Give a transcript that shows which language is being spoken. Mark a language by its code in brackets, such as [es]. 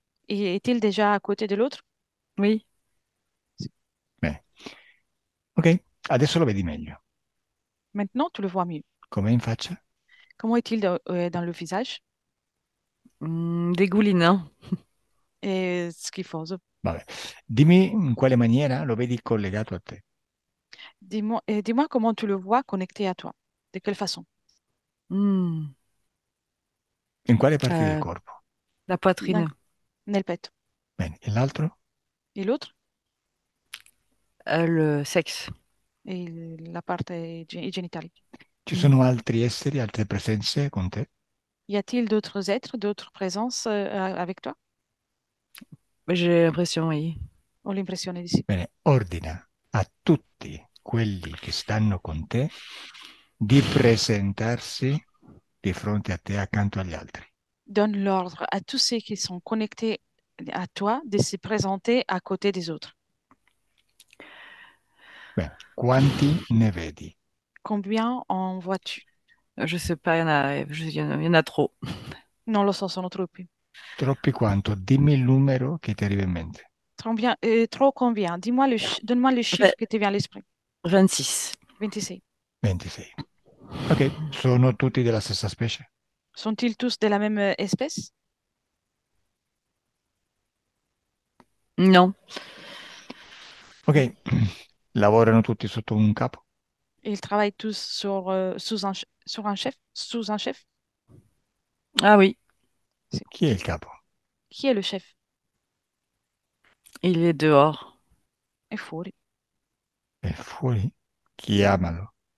[fr] Et est-il déjà à côté de l'autre? Oui. [it] Sì. Bene. Ok, adesso lo vedi meglio. [fr] Maintenant, tu le vois mieux. [it] Com'è in faccia? [fr] Comment est-il dans le visage? Dégoulinant. [it] Et schifoso. Vabbè. Dimmi in quale maniera lo vedi collegato a te. [fr] Dis-moi comment tu le vois connecté à toi. De quelle façon? Hmm. [it] In quale parte del Euh, corpo? [fr] la poitrine. [it] Nel petto. Bene, e l'altro? [fr] Et l'autre? Le sexe. [it] Et la parte i genitali. Ci sono altri esseri, altre presenze con te? [fr] Y a-t-il d'autres êtres, d'autres présences avec toi? J'ai l'impression, oui. [it] Ho l'impressione di sì. Bene, ordina a tutti quelli che stanno con te di presentarsi di fronte a te accanto agli altri. [fr] Donne l'ordre à tous ceux qui sont connectés à toi de se présenter à côté des autres. [it] Bene, quanti ne vedi? [fr] Combien en vois-tu? Je sais pas, il y en a trop. [it] Non lo so, sono troppi. Troppi quanto? Dimmi il numero che ti arriva in mente. [fr] Trop combien? Dis-moi donne-moi le chiffre Ve- qui te vient à l'esprit. 26. 26. 26. [it] Ok, sono tutti della stessa specie? [fr] Sont-ils tous de la même espèce? Non. [it] Ok, lavorano tutti sotto un capo? [fr] Ils travaillent tous sur un chef? Sous un chef? Ah oui, [it] Sì. Chi è il capo? [fr] Qui est le chef? il est dehors. [it] È fuori. È fuori? Chiamalo.